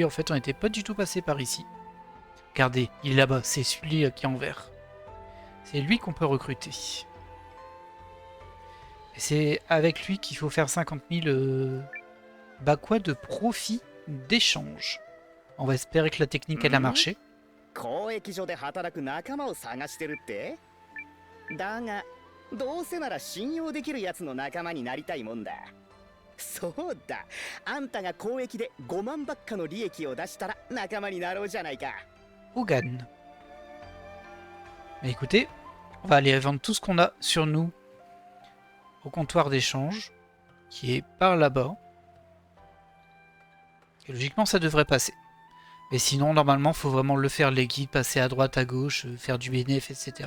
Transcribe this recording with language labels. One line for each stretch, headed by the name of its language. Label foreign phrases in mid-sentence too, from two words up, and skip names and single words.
French: En fait on n'était pas du tout passé par ici. Regardez, il est là-bas, c'est celui qui est en vert. C'est lui qu'on peut recruter. Et c'est avec lui qu'il faut faire 50 000 quoi de profit d'échange. On va espérer que la technique elle a marché.
Japanese: 交易所で働く仲間を探してるって？だがどうせなら信用できるやつの仲間になりたいもんだ。そうだ、あんたが交易で5万ばっかの利益を出したら仲間になろうじゃないか。
French: Hogan. Mais écoutez, on va aller vendre tout ce qu'on a sur nous au comptoir d'échange, qui est par là-bas. Et logiquement, ça devrait passer. Mais sinon, normalement, faut vraiment le faire les guides, passer à droite, à gauche, faire du bénéf, etc.